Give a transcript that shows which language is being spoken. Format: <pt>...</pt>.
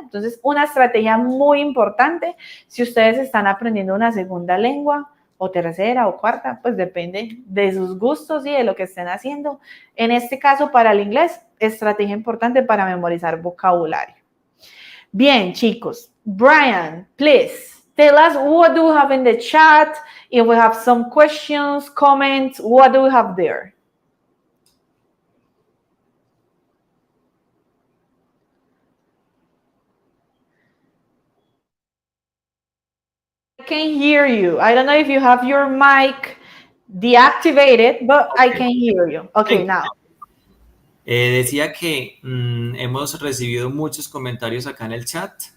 <es>Entonces, una estrategia muy importante si ustedes están aprendiendo una segunda lengua, o tercera o cuarta, pues depende de sus gustos y de lo que estén haciendo. En este caso, para el inglés, estrategia importante para memorizar vocabulario. Bien, chicos.</es> <en>Brian, please, tell us what do we have in the chat. If we have some questions, comments, what do we have there? I can hear you. I don't know if you have your mic deactivated, but I can hear you. Okay, now.</en> <es>Decía que hemos recibido muchos comentarios acá en el chat.</es>